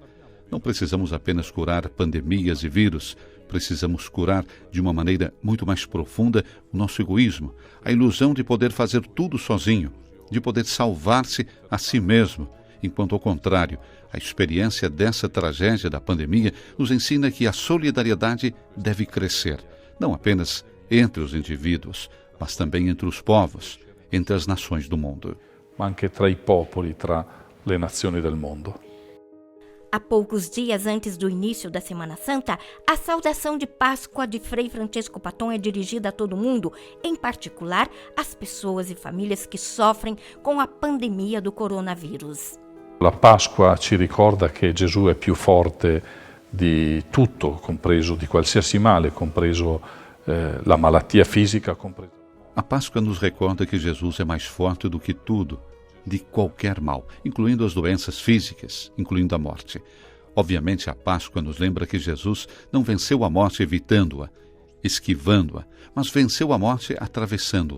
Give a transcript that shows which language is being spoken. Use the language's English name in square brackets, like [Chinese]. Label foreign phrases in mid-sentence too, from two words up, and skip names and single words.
[Portuguese] Não precisamos apenas curar pandemias e vírus, precisamos curar de uma maneira muito mais profunda o nosso egoísmo, a ilusão de poder fazer tudo sozinho, de poder salvar-se a si mesmo, enquanto, ao contrário, a experiência dessa tragédia da pandemia nos ensina que a solidariedade deve crescer, não apenas entre os indivíduos, mas também entre os povos, entre as nações do mundo. [Italian] Ma anche tra i popoli, tra le nazioni del mondo. [Portuguese] Há poucos dias antes do início da Semana Santa, a saudação de Páscoa de Frei Francisco Patton é dirigida a todo mundo, em particular às pessoas e famílias que sofrem com a pandemia do coronavírus. [Italian] La Pasqua ci ricorda che Gesù è più forte di tutto, compreso di qualsiasi male, compreso la malattia fisica, compreso. [Portuguese] A Páscoa nos recorda que Jesus é mais forte do que tudo, de qualquer mal, incluindo as doenças físicas, incluindo a morte. Obviamente, a Páscoa nos lembra que Jesus não venceu a morte evitando-a, esquivando-a, mas venceu a morte atravessando-a.